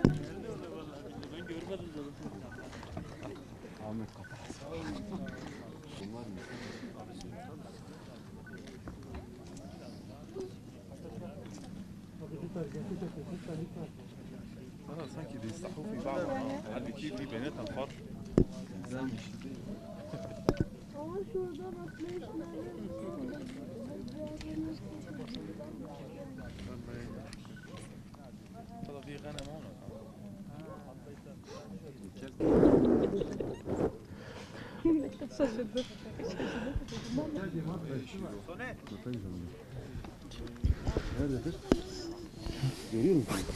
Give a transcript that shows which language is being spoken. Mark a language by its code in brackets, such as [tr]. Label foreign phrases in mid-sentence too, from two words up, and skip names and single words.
[tr] Ben görmedim zaten. Ahmet kapat. [ar] sanki بيستحوا في بعض halbuki في بيناتهم فرق [tr] Ama şuradan atlayışları. [ar] ترى في غنم هون [tr] Şaşırdım. Nerededir? Görüyor musun?